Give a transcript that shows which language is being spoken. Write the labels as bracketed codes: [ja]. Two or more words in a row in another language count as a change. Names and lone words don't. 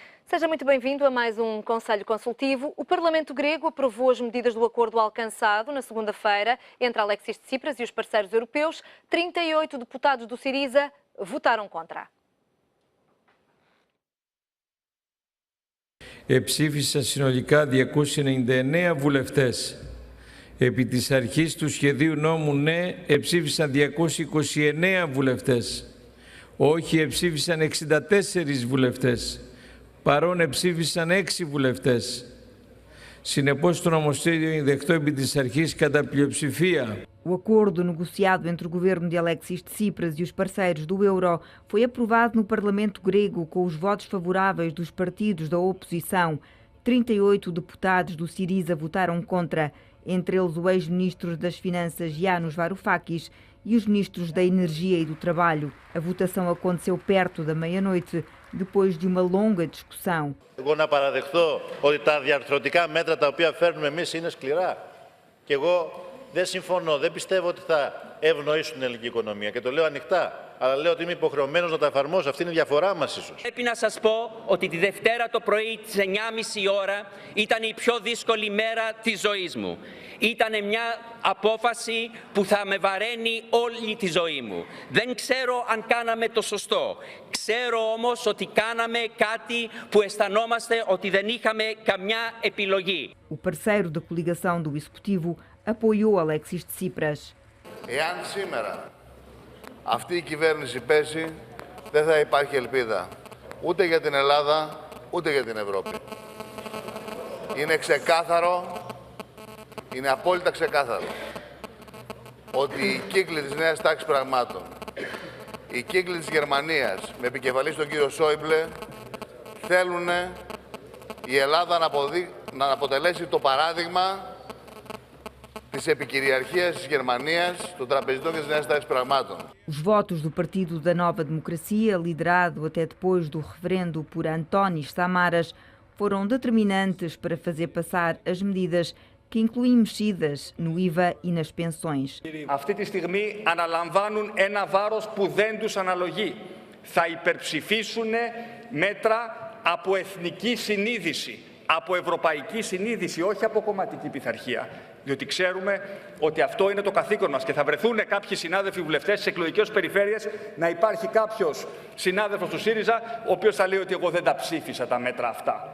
[pt] Seja muito bem-vindo a mais um Conselho Consultivo. O Parlamento grego aprovou as medidas do acordo alcançado na segunda-feira entre Alexis Tsipras e os parceiros europeus. 38 deputados do Syriza votaram contra. [el] Εψήφισαν συνολικά 299 βουλευτές. Επί της αρχής του σχεδίου νόμου ναι, εψήφισαν 229 βουλευτές. Όχι, εψήφισαν 64 βουλευτές. Παρών εψήφισαν 6 βουλευτές. Συνεπώς, το νομοσχέδιο είναι δεκτό επί της αρχής κατά πλειοψηφία. [pt] O acordo negociado entre o governo de Alexis Tsipras e os parceiros do euro foi aprovado no Parlamento grego com os votos favoráveis dos partidos da oposição. 38 deputados do Syriza votaram contra, entre eles o ex-ministro das Finanças Yanis Varoufakis e os ministros da Energia e do Trabalho. A votação aconteceu perto da meia-noite, depois de uma longa discussão. [el] Εγώ να παραδεχτώ ότι τα διαρθρωτικά μέτρα τα οποία φέρνουμε εμείς είναι σκληρά. Και εγώ δεν συμφωνώ, δεν πιστεύω ότι θα ευνοήσουν την ελληνική οικονομία. Και το λέω ανοιχτά. Αλλά λέω ότι είμαι υποχρεωμένος να τα εφαρμόσω. Αυτή είναι η διαφορά μας ίσως. Πρέπει να σας πω ότι τη Δευτέρα το πρωί της 9.30 ώρα ήταν η πιο δύσκολη μέρα της ζωής μου. Ήταν μια απόφαση που θα με βαραίνει όλη τη ζωή μου. Δεν ξέρω αν κάναμε το σωστό. Ξέρω όμως ότι κάναμε κάτι που αισθανόμαστε ότι δεν είχαμε καμιά επιλογή. [pt] O parceiro da coligação do Executivo apoiou Alexis Tsipras. [el] Εάν σήμερα αυτή η κυβέρνηση πέσει, δεν θα υπάρχει ελπίδα ούτε για την Ελλάδα, ούτε για την Ευρώπη. Είναι ξεκάθαρο, είναι απόλυτα ξεκάθαρο, ότι οι κύκλοι της νέας τάξης πραγμάτων, οι κύκλοι της Γερμανίας, με επικεφαλής τον κύριο Σόιμπλε, θέλουν η Ελλάδα να αποτελέσει το παράδειγμα της επικυριαρχίας της Γερμανίας, των τραπεζιτών και της νέας τάξης πραγμάτων. [pt] Os votos do Partido da Nova Democracia, liderado até depois do referendo por Antónis Samaras, foram determinantes para fazer passar as medidas que incluem mexidas no IVA e nas pensões. [el] Αυτή τη στιγμή αναλαμβάνουν ένα βάρος που δεν τους αναλογεί. Θα υπερψηφίσουν μέτρα από εθνική συνείδηση, από ευρωπαϊκή συνείδηση, όχι από κομματική πειθαρχία. Διότι ξέρουμε ότι αυτό είναι το καθήκον μας και θα βρεθούν κάποιοι συνάδελφοι βουλευτές στις εκλογικές περιφέρειες να υπάρχει κάποιος συνάδελφος του ΣΥΡΙΖΑ ο οποίος θα λέει ότι εγώ δεν τα ψήφισα τα μέτρα αυτά.